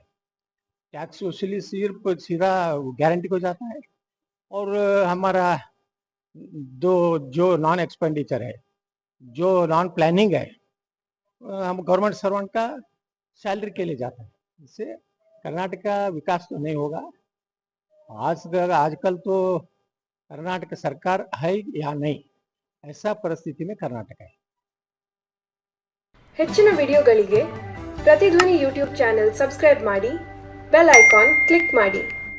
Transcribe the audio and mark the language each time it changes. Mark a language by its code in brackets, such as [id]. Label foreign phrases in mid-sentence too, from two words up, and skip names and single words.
[hi] टैक्स वसूली सिर्फ सीधा गारंटी को जाता है, और हमारा जो [en] non expenditure [hi] है, जो [en] non planning [hi] है, हम [en] government servant [hi] का सैलरी के लिए जाता है। इससे कर्नाटक का विकास तो नहीं होगा। आजकल तो कर्नाटक सरकार है या नहीं, ऐसा परिस्थिति में कर्नाटक है। [kn] ಹೆಚ್ಚಿನ ವಿಡಿಯೋಗಳಿಗೆ ಪ್ರತಿಧ್ವನಿ [en] YouTube channel subscribe [kn] ಮಾಡಿ, [en] bell icon click [kn] ಮಾಡಿ.